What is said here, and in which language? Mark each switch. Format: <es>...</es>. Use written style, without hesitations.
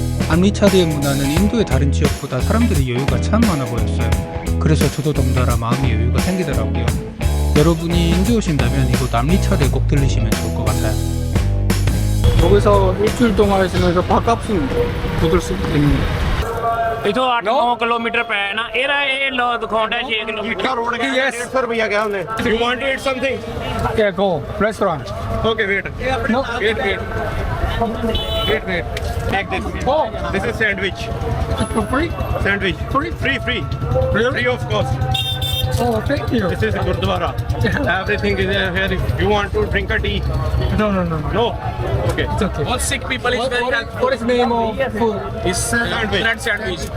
<ko>암리차르의 문화는 인도의 다른 지역보다 사람들이 여유가 참 많아 보였어요. 그래서 저도 덩달아 마음의 여유가 생기더라고요. 여러분이 인도 오신다면 이곳 암리차르에 꼭 들리시면 좋을 것 같아요. 여기서 일주일 동안 있으면서 밥값은 거둘 수 있겠네요.</ko> <pa>इथों 8-9 kilometre पे है ना ये लो दिखाउंडा 6 किलोमीटर</pa> <hi>रोड गया 150 रुपया क्या हमने</hi> <en>You want to eat something Yeah, go. Restaurant. Okay wait No. Wait take this Oh, this is sandwich it's for free? Sandwich Free? Free Really? Free of cost Oh, thank you. This is gurdwara everything is here if you want to drink a tea No. No okay It's okay. all sick people is very helpful What is the name of food? is sandwich bread sandwich</en>